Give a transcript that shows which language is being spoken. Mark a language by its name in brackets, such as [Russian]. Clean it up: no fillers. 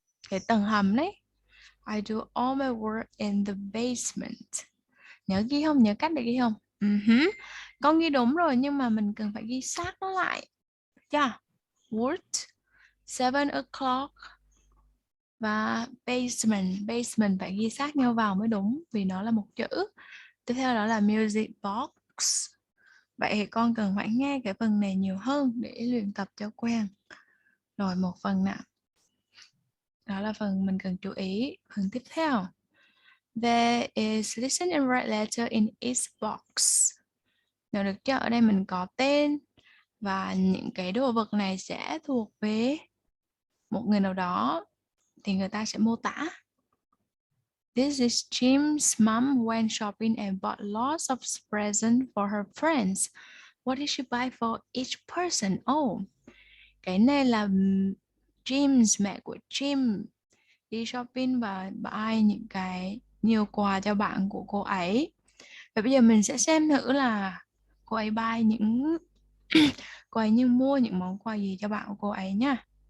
[Vietnamese] Cái tầng hầm đấy. [English] I do all my work in the basement. [Vietnamese] Nhớ ghi không? Nhớ cách để ghi không? Con ghi đúng rồi nhưng mà mình cần phải ghi sát nó lại. Yeah. Work 7 o'clock và basement. Basement phải ghi sát nhau vào mới đúng vì nó là một chữ. Tiếp theo đó là music box. Vậy thì con cần phải nghe cái phần này nhiều hơn để luyện tập cho quen. Rồi một phần nào. Đó là phần mình cần chú ý. Phần tiếp theo. [English] There is listen and write letter in each box. [Vietnamese] Nếu được chưa? Ở đây mình có tên và những cái đồ vật này sẽ thuộc về một người nào đó thì người ta sẽ mô tả. [English] This is Jim's mom went shopping and bought lots of presents for her friends. What did she buy for each person? [Vietnamese] Oh, cái này là Jim's, mẹ của Jim đi shopping và buy những cái nhiều quà cho bạn của cô ấy. Và bây giờ mình sẽ xem thử là cô ấy buy những cô ấy mua những món quà gì cho bạn của cô ấy nha.